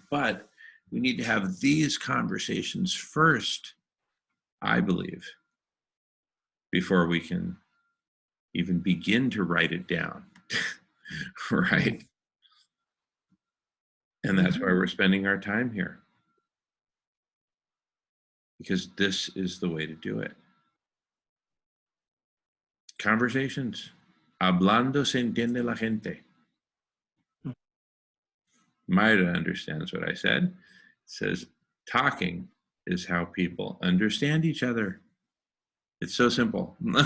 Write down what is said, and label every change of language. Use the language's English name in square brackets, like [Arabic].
[English] But we need to have these conversations first, I believe, before we can even begin to write it down, right? And that's why we're spending our time here. Because this is the way to do it. Conversations. [Spanish] Hablando se entiende la gente. [English] Mayra understands what I said. It says, talking is how people understand each other. It's so simple.